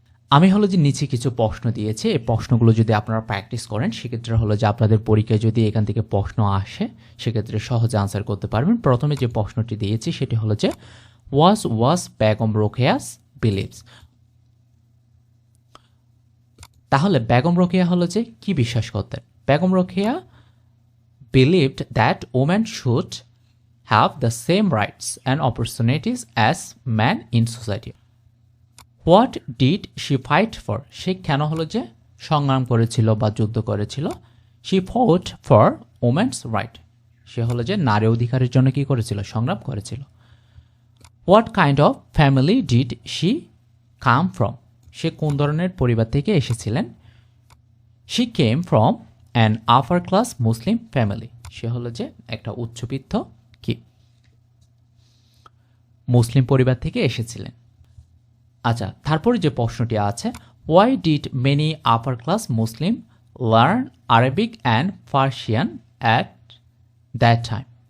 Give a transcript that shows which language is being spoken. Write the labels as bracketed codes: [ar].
[bn] আমি হলো যে নিচে কিছু প্রশ্ন দিয়েছি, এই প্রশ্নগুলো যদি আপনারা প্র্যাকটিস করেন সেক্ষেত্রে হলো যে আপনাদের পরীক্ষায় যদি এখান থেকে প্রশ্ন আসে সেক্ষেত্রে সহজে আনসার করতে পারবেন। প্রথমে যে প্রশ্নটি দিয়েছি সেটি হলো যে [en] was Begum Rokeya's believes, [bn] তাহলে বেগম রোকেয়া হলো যে কি বিশ্বাস করতেন। [en] Begum Rokeya believed that women should have the same rights and opportunities as men in society. What did she fight for? [bn] সে কেন হলো যে সংগ্রাম করেছিল বা যুদ্ধ করেছিল। [en] She fought for women's right. [bn] সে হলো যে নারী অধিকারের জন্য কি করেছিল সংগ্রাম করেছিল। [en] What kind of family did she come from? [bn] সে কোন ধরনের পরিবার থেকে এসেছিলেন। [en] She came from an upper class Muslim family. [bn] সে হলো যে একটা উচ্চবিত্ত কি মুসলিম পরিবার থেকে এসেছিলেন। আচ্ছা, তারপরে যে প্রশ্নটি আছে, [en] Why did many upper class Muslim learn Arabic and Persian at that time?